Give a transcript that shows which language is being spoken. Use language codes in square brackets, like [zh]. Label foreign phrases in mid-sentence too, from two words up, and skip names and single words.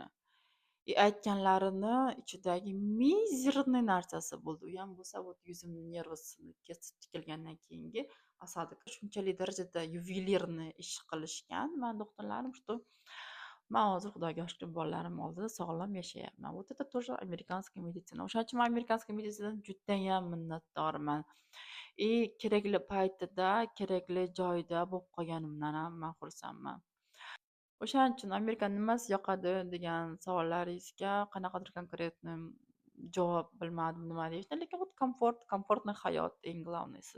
[uz] Aytganlarini ichidagi mizerniy narsasi bo'ldi. U ham bo'lsa, вот yuzimni nervasini kesib tikilgandan keyingi осадок. Shunchalik darajada yuvelirniy ish qilishgan mani doktorlarim, что man hozir Xudoga shukr bolalarim oldida sog'lom yashayapman. [ru] Вот это тоже американская медицина. [uz] O'shaning uchun men amerikanskiy meditsinadan judayam minnatdorman. Kerakli paytida, kerakli joyda bo'lib qolganimdan ham man xursandman. O'shaning uchun Amerikani nimasi yoqadi degan savollaringizga qanaqadir konkretniy javob bilmadim nima deyishni, lekin вот komfortniy hayot eng главныйsi.